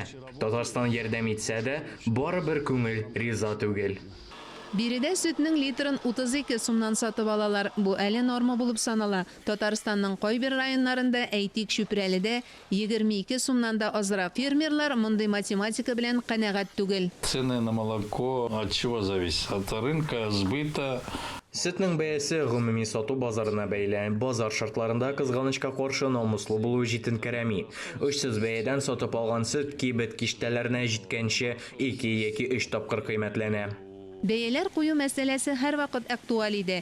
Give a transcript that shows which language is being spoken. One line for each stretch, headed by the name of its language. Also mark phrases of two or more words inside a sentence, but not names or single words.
Tatar: Татарстан ярдәм итсә дә, барыбер күңел риза түгел. Биредә сөтнең литрын 32 сумнан сатып алалар. Бу әле норма булып санала. Татарстанның кайбер районнарында, әйтик Чүпрәледә 22 сумнан да азрак. Фермерлар мондый математика белән канәгать түгел.
Russian: Цены на молоко от чего зависит? От рынка, сбыта.
Tatar: Сөтнең бәясе гомуми сату базарына бәйле. Базар шартларында кызганычка каршы намуслы булу җитенкерәми. Өчсез бәядән сатып алган сөт кибет киштәләренә җиткәнче 2 яки 3 тапкыр кыйммәтләнә. Бәяләр кую мәсьәләсе һәр вакыт актуаль иде.